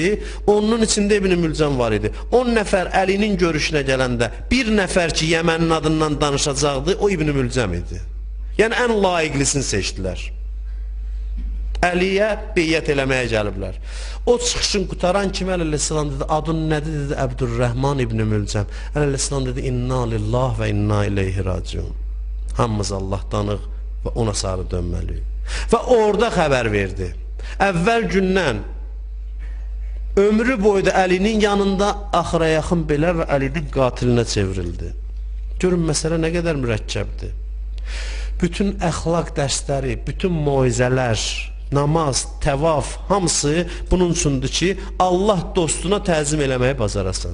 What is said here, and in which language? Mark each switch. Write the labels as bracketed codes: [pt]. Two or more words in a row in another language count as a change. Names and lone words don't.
[az] Onun içində İbn-i Mülcəm var idi. 10 nəfər Əlinin görüşünə gələndə bir nəfər ki, Yəmənin adından danışacaqdı, o İbn-i Mülcəm idi. Yəni, ən layiqlisini seçdilər. Əliyə beyyət eləməyə gəliblər. O çıxışın qutaran kimi əleyhissalam dedi, adın nədir dedi, Əbdürrəhman İbn-i Mülcəm. Əleyhissalam dedi, [ar] إنا لله وإنا إليه راجعون. [az] Hamımız Allahdanıq və ona sarı dönməliyik. Və orada xəbər verdi. Əvvəl gündən ömrü boyda Əlinin yanında axıra yaxın belə və Əlinin qatilinə çevrildi. Görün, məsələ nə qədər mürəkkəbdir. bütün əxlaq dərsləri, bütün moizələr, namaz, təvaf, hamısı bunun üçündür ki, Allah dostuna təzim eləməyi bacarasan.